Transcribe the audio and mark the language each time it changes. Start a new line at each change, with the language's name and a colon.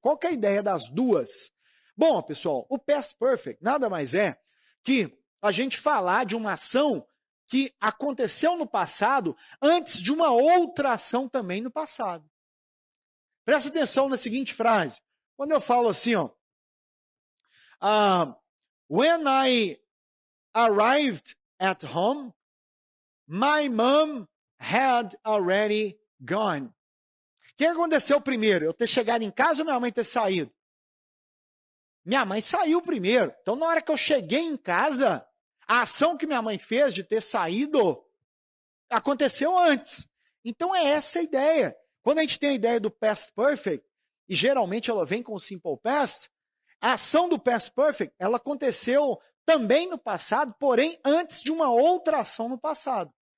Portuguese: Qual que é a ideia das duas? Bom, pessoal, o Past Perfect nada mais é que a gente falar de uma ação que aconteceu no passado antes de uma outra ação também no passado. Presta atenção na seguinte frase. Quando eu falo assim, ó,
English: when I arrived at home, my mom had already gone.
Portuguese: O que aconteceu primeiro? Eu ter chegado em casa ou minha mãe ter saído? Minha mãe saiu primeiro. Então, na hora que eu cheguei em casa, a ação que minha mãe fez de ter saído aconteceu antes. Então, é essa a ideia. Quando a gente tem a ideia do Past Perfect, e geralmente ela vem com o Simple Past, a ação do Past Perfect, ela aconteceu também no passado, porém antes de uma outra ação no passado.